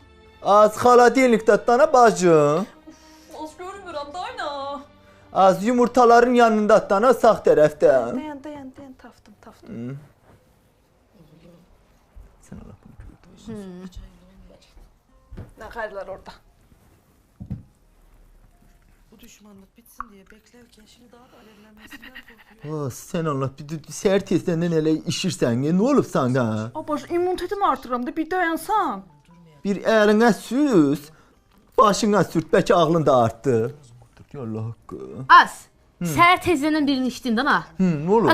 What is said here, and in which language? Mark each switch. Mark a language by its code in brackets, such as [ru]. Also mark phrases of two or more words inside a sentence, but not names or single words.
[az] Az xaladelnikdə dana bacım. Az görmürəm da ayna. Az yumurtaların yanında dana sağ tərəfdə. Dayan, tapdım. Sən Allah bunu gördün. Nə xərlər orada? [tr] Bu düşmanlık bitsin diye beklerken şimdi daha da alevlenmesinden korkuyorum. [az] Sən Allah, bir səhər tezdən elə işirsən, nə olub sənə? Abaş, immunitetimi artırıram da bir dayansan. Bir əlinə süz, başına sürt, bəlkə ağlın da artdı. Allah haqqı. Az. Səhər tezdən birini içdin də ha. Nə olub?